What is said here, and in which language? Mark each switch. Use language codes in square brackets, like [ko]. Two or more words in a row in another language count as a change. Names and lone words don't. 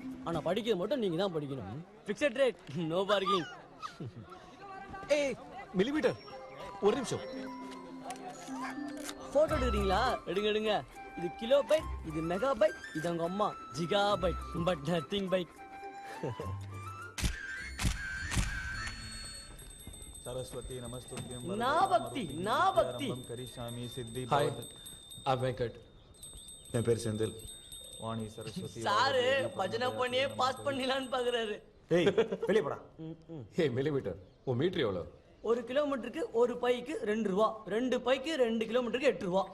[ta] ஆனா படிக்கிறது மட்டும் நீங்க தான் படிக்கணும். [en] fixed rate, no parking. [ta] ஏய் மில்லிமீட்டர், ஒரு நிமிஷம். போட்டோ எடுக்கிறீங்களா? எடுங்க எடுங்க. இது [en] kilo byte, [ta] இது [en] mega byte, [ta] இது உங்க அம்மா [en] giga byte, but nothing byte. [sa] सरस्वती नमस्तुभ्यं ना भक्ति करिष्यामि सिद्धि [en] hi I Venkat. [ta] என் பேர் செந்தில். வாணி சரஸ்வதி சாரு பஜனை பண்ணியே பாஸ் பண்ணிடலான்னு பாக்குறாரு. டேய் வெளிய போடா. ஏய் மில்லிமீட்டர், உன் மீட்டர் எவ்வளோ? 1 கிலோமீட்டருக்கு 1 பைக்கு 2 ரூபா, 2 பைக்கு 2 கிலோமீட்டருக்கு 8 ரூபா.